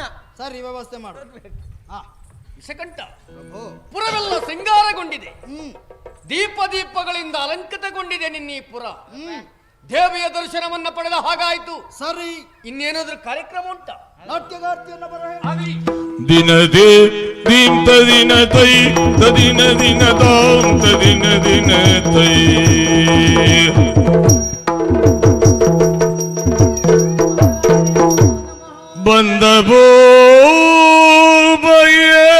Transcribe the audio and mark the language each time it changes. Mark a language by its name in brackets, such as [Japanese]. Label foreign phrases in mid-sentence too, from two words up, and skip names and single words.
[Kannada] ಸರಿ, ವ್ಯವಸ್ಥೆ ಮಾಡು. ಹಾ, ವಿಷಕಂಠ. ಪ್ರಭು. ಪುರವೆಲ್ಲ ಶೃಂಗಾರಗೊಂಡಿದೆ, ದೀಪಗಳಿಂದ ಅಲಂಕೃತಗೊಂಡಿದೆ ನಿನ್ನ ಈ ಪುರ. ದೇವಿಯ ದರ್ಶನವನ್ನ ಪಡೆದ ಹಾಗಾಯ್ತು. ಸರಿ, ಇನ್ನೇನಾದ್ರೂ ಕಾರ್ಯಕ್ರಮ ಉಂಟಾ? ನಾಟ್ಯಗಾರ್ತಿಯನ್ನು ಬರ ಆಗಲಿ. ದಿನದೇ ದೀಂ ತದಿನ ತೈ ತದಿನ ದಿನ ತಾಂ ತದಿನ ದಿನ ತೈ ಬಂದ ಭೂಮಯ